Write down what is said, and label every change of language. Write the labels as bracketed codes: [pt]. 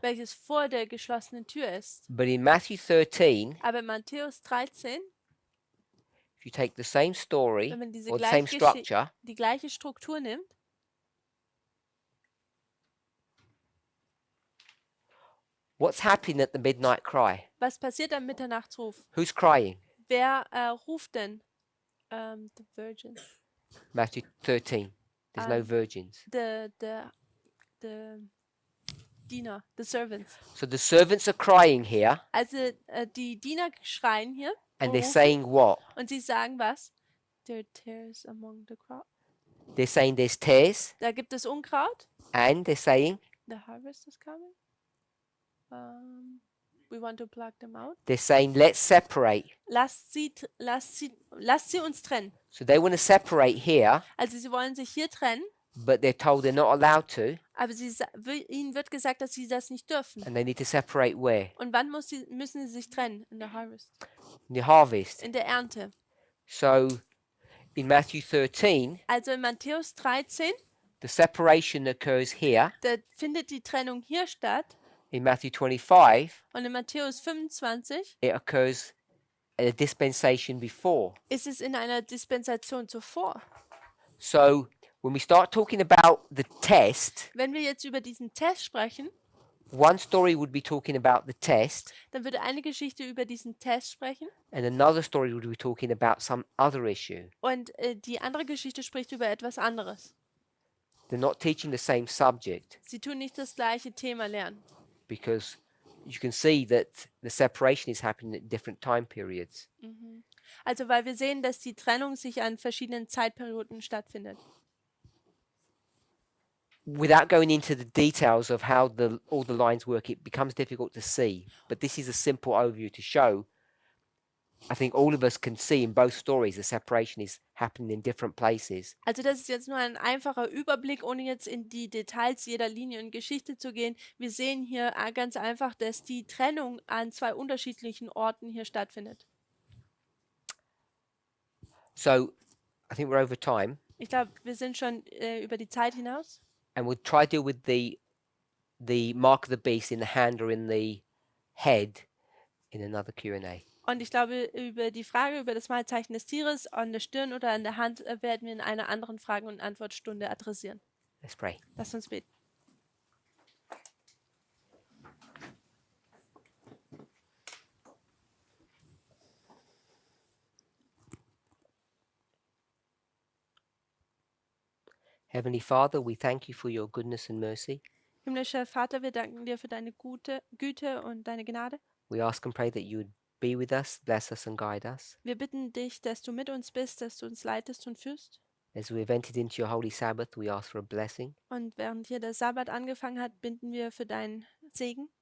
[de] welches vor der geschlossenen Tür ist. [en] But in Matthew 13, [de] Aber in Matthäus 13, [en] if you take the same story [de] wenn man diese [en] or the same [de] gleiche, [en] structure, [de] die gleiche Struktur nimmt, [en] what's happening at the midnight cry? [de] was passiert am Mitternachtsruf? [en] Who's crying? [de] Wer ruft denn? [en] The virgins. Matthew 13. There's no virgins. The Diener, the servants. So the servants are crying here, [de] Also die Diener schreien hier [en] and they're [de] rufen, [en] saying what? [de] und sie sagen was? [en] There are tares among the crop. They're saying there's tares, [de] Da gibt es Unkraut. [en] and they're saying The harvest is coming. We want to pluck them out. let's separate. [de] Lasst sie uns trennen. [en] So they want to separate here, [de] Also sie wollen sich hier trennen, [en] but they're told they're not allowed to, [de] aber ihnen wird gesagt, dass sie das nicht dürfen. [en] and they need to separate where? [de] Und wann müssen sie sich trennen? In der Harvest. [en] In the harvest. [de] In der Ernte. [en] So in Matthew 13, [de] Also in Matthäus 13, [en] the separation occurs here. [de] da findet die Trennung hier statt. [en] In Matthew 25, [de] Und in Matthäus 25 [en] it occurs at a dispensation before. [de] ist es in einer Dispensation zuvor. [en] So when we start talking about the test, [de] Wenn wir jetzt über diesen Test sprechen, [en] one story would be talking about the test, [de] dann würde eine Geschichte über diesen Test sprechen [en] and another story would be talking about some other issue. [de] und die andere Geschichte spricht über etwas anderes. [en] They're not teaching the same subject, [de] Sie tun nicht das gleiche Thema lernen, [en] because you can see that the separation is happening at different time periods. [de] Also weil wir sehen, dass die Trennung sich an verschiedenen Zeitperioden stattfindet. [en] Without going into the details of how all the lines work, it becomes difficult to see. But this is a simple overview to show. I think all of us can see in both stories the separation is happening in different places. [de] Also das ist jetzt nur ein einfacher Überblick, ohne jetzt in die Details jeder Linie und Geschichte zu gehen. Wir sehen hier ganz einfach, dass die Trennung an zwei unterschiedlichen Orten hier stattfindet. [en] So I think we're over time, [de] Ich glaube, wir sind schon über die Zeit hinaus. [en] and we'll try to deal with the mark of the beast in the hand or in the head in another Q&A. [de] Und ich glaube, über die Frage über das Malzeichen des Tieres an der Stirn oder an der Hand werden wir in einer anderen Frage- und Antwortstunde adressieren. [en] Let's pray. [de] Lass uns beten. [en] Heavenly Father, we thank you for your goodness and mercy. [de] Himmlischer Vater, wir danken dir für deine Güte und deine Gnade. [en] We ask and pray that you would be with us, bless us and guide us. [de] Wir bitten dich, dass du mit uns bist, dass du uns leitest und führst. [en] As we've entered into your holy Sabbath, we ask for a blessing [de] Und während hier der Sabbat angefangen hat, bitten wir für deinen Segen.